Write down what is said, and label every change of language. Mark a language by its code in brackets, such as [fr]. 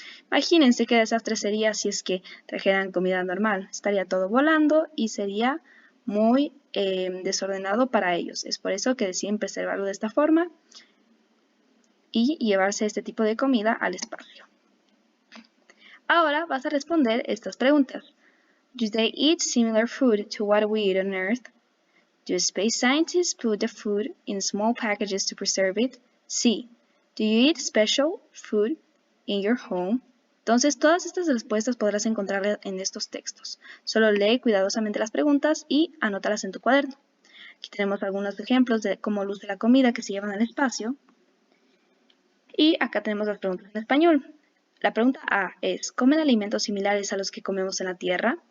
[es] Imagínense qué desastre sería si es que trajeran comida normal. Estaría todo volando y sería muy desordenado para ellos. Es por eso que deciden preservarlo de esta forma y llevarse este tipo de comida al espacio. Ahora vas a responder estas preguntas. [en] Do they eat similar food to what we eat on Earth? Do space scientists put the food in small packages to preserve it? C. Do you eat special food in your home? [es] Entonces, todas estas respuestas podrás encontrarlas en estos textos. Solo lee cuidadosamente las preguntas y anótalas en tu cuaderno. Aquí tenemos algunos ejemplos de cómo luce la comida que se lleva en el espacio. Y acá tenemos las preguntas en español. La pregunta A es, ¿comen alimentos similares a los que comemos en la Tierra?